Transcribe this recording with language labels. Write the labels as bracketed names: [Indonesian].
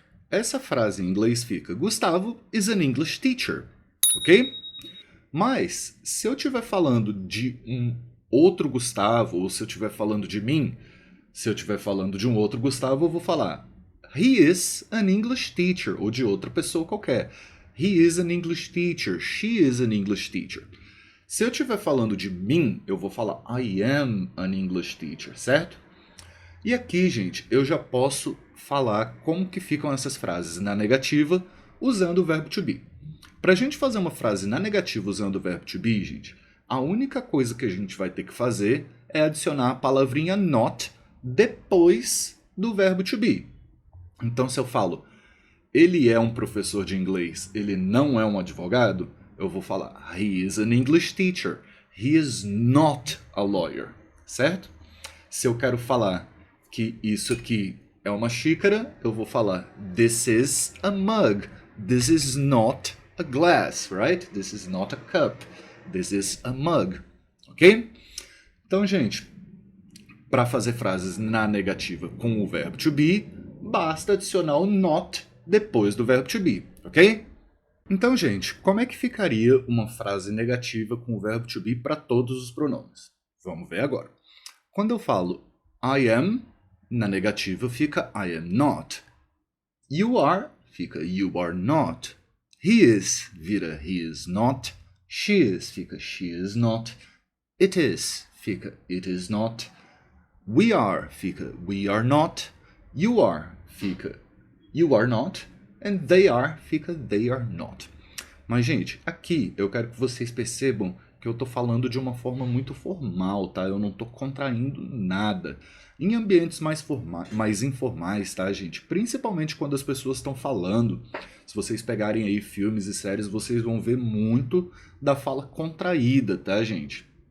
[Portuguese] Essa frase em inglês fica [English] Gustavo is an English teacher, [Portuguese] ok? Mas, se eu estiver falando de um outro Gustavo, ou se eu estiver falando de mim, se eu estiver falando de um outro Gustavo, eu vou falar [English] He is an English teacher, [Portuguese] ou de outra pessoa qualquer. [English] He is an English teacher, she is an English teacher. [Portuguese] Se eu estiver falando de mim, eu vou falar [English] I am an English teacher, [Portuguese] certo? E aqui, gente, eu já posso falar como que ficam essas frases na negativa usando o verbo to be. Para a gente fazer uma frase na negativa usando o verbo to be, gente, a única coisa que a gente vai ter que fazer é adicionar a palavrinha not depois do verbo to be. Então, se eu falo, ele é um professor de inglês, ele não é um advogado, eu vou falar, [English] he is an English teacher, he is not a lawyer, [Portuguese] certo? Se eu quero falar que isso aqui é uma xícara, eu vou falar, [English] this is a mug, this is not a glass, [Portuguese] right? [English] This is not a cup, this is a mug, ok? [Portuguese] Então, gente, para fazer frases na negativa com o verbo to be, basta adicionar o not depois do verbo to be, ok? Então, gente, como é que ficaria uma frase negativa com o verbo to be para todos os pronomes? Vamos ver agora. Quando eu falo [English] I am, [Portuguese] na negativa fica [English] I am not. You are, fica you are not. He is, vira he is not. She is, fica she is not. It is, fica it is not. We are, fica we are not. You are, fica you are not. And they are, fica they are not. [Portuguese] Mas, gente, aqui eu quero que vocês percebam que eu estou falando de uma forma muito formal, tá? Eu não estou contraindo nada. Em ambientes mais informais, tá, gente? Principalmente quando as pessoas estão falando. Se vocês pegarem aí filmes e séries, vocês vão ver muito da fala contraída, tá, gente?